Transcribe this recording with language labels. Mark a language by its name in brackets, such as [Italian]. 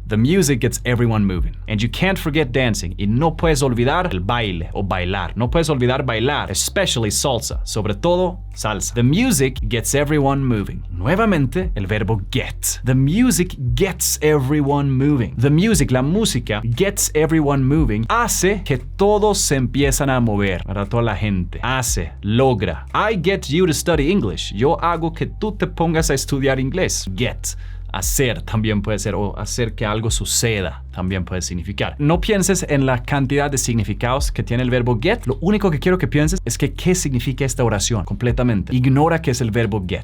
[English] The music gets everyone moving. And you can't forget dancing. [Spanish] Y no puedes olvidar el baile o bailar. No puedes olvidar bailar, [English] especially salsa. [Spanish] Sobre todo, salsa. [English] The music gets everyone moving. [Spanish] Nuevamente, el verbo get. [English] The music gets everyone moving. The music, [Spanish] la música, [English] gets everyone moving. [Spanish] Hace que todos se empiezan a mover. Para toda la gente. Hace, logra. [English] I get you to study English. [Spanish] Yo hago que tú te pongas a estudiar inglés. Get. Hacer también puede ser, o hacer que algo suceda también puede significar. No pienses en la cantidad de significados que tiene el verbo get. Lo único que quiero que pienses es que qué significa esta oración completamente. Ignora qué es el verbo get.